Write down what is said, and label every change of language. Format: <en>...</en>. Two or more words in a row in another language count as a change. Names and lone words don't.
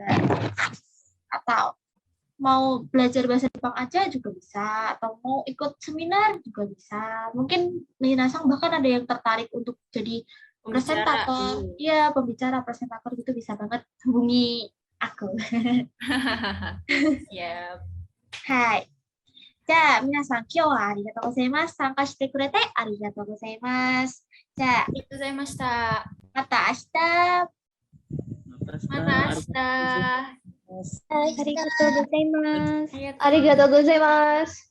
<id>Atau mau belajar bahasa Jepang aja juga bisa, atau mau ikut seminar juga bisa. Mungkin Minasang bahkan ada yang tertarik untuk jadi presentator. Iya, pembicara, presentator gitu bisa banget hubungi aku. Siap.</id> <ja>Hai. じゃあ、皆さん、今日はありがとうございます。参加してくれてありがとうございます。じゃあ、ありがとうございました。また明日。また明日。ありがとうございます。ありがとうございます。</ja>